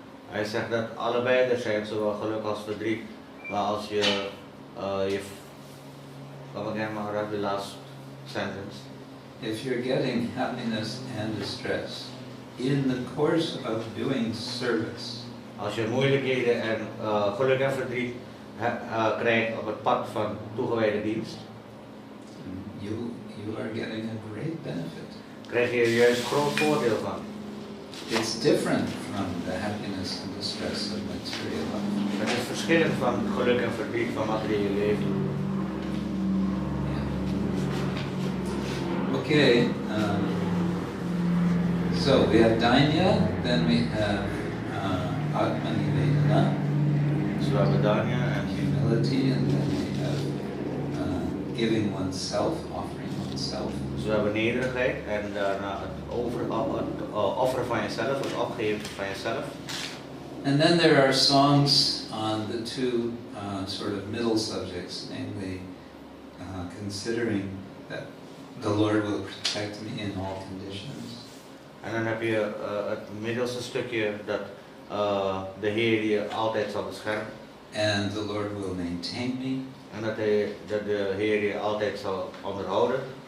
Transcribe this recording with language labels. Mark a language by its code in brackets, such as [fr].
[nl] Hij zegt dat allebei er zijn, zowel geluk als verdriet. Maar als je [en] Come again, Maharaj, the last sentence. If you're getting happiness and distress in the course of doing service, [nl] Als je moeilijkheden en geluk en verdriet krijgt op het pad van toegewijde dienst, [en] you are getting a great benefit. [nl] krijg je er juist groot voordeel van. [en] It's different from the happiness and distress of material life. [nl] Het is verschillend van geluk en verdriet van materiële leven. [en] Yeah. Okay, so we have Dainya, then we have Atmanivedana, [nl] Dus we hebben Danya en [en] humility, and then we have giving oneself, offering oneself. [nl] dus we hebben nederigheid en daarna het offeren van jezelf, het opgeven van jezelf. [en] And then there are songs on the two sort of middle subjects, namely considering that the Lord will protect me in all conditions. [nl] En dan heb je het middelste stukje dat de Heer je altijd zal beschermen. [en] And the Lord will maintain me. [nl] En dat de Heer je altijd zal onderhouden.